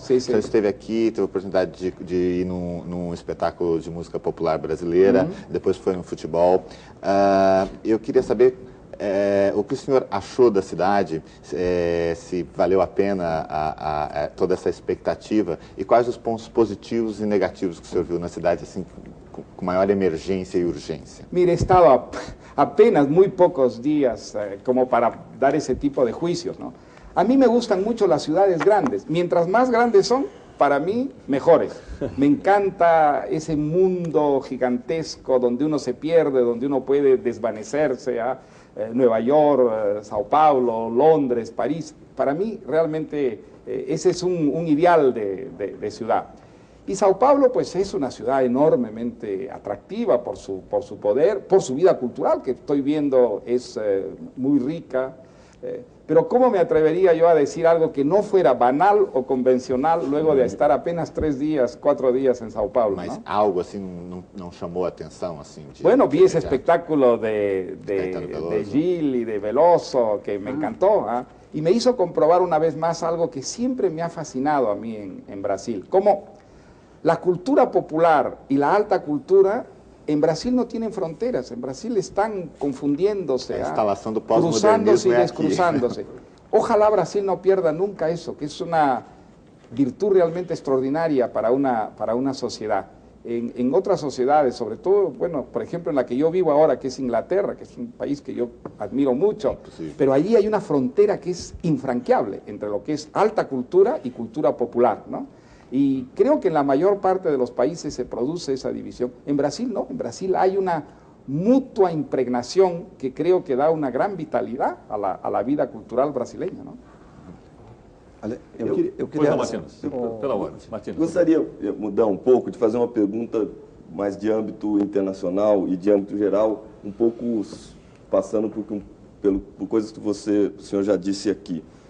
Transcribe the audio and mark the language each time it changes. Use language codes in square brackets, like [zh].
[pt] O senhor esteve aqui, teve a oportunidade de ir num espetáculo de música popular brasileira, depois foi no futebol. Eu queria saber o que o senhor achou da cidade, se valeu a pena toda essa expectativa, e quais os pontos positivos e negativos que o senhor viu na cidade, assim, com maior emergência e urgência. [es] Mire, he estado apenas muy pocos días como para dar ese tipo de juicios, ¿no? A mí me gustan mucho las ciudades grandes. Mientras más grandes son, para mí, mejores. Me encanta ese mundo gigantesco donde uno se pierde, donde uno puede desvanecerse a Nueva York, Sao Paulo, Londres, París. Para mí, realmente, ese es un ideal de ciudad. Y Sao Paulo, pues, es una ciudad enormemente atractiva por su poder, por su vida cultural, que estoy viendo es muy rica. Pero ¿cómo me atrevería yo a decir algo que no fuera banal o convencional luego de estar apenas 3 días, 4 días en Sao Paulo? [pt] Mas ¿no? algo assim não chamou a atenção? Assim, [es] bueno, vi ese espectáculo de Gil y de Veloso que me encantó, ¿eh? Y me hizo comprobar una vez más algo que siempre me ha fascinado a mí en Brasil. Cómo la cultura popular y la alta cultura en Brasil no tienen fronteras. En Brasil están confundiéndose, cruzándose y descruzándose. Ojalá Brasil no pierda nunca eso, que es una virtud realmente extraordinaria para una sociedad. En otras sociedades, sobre todo, bueno, por ejemplo, en la que yo vivo ahora, que es Inglaterra, que es un país que yo admiro mucho, pero allí hay una frontera que es infranqueable entre lo que es alta cultura y cultura popular, ¿no? Y creo que en la mayor parte de los países se produce esa división. En Brasil no, en Brasil hay una mutua impregnación que creo que da una gran vitalidad a la vida cultural brasileña, ¿no? [pt] Eu queria... Pela hora, Martins. Gostaria de mudar um pouco, de fazer uma pergunta mais de âmbito internacional e de âmbito geral, um pouco passando por coisas que o senhor já disse aqui.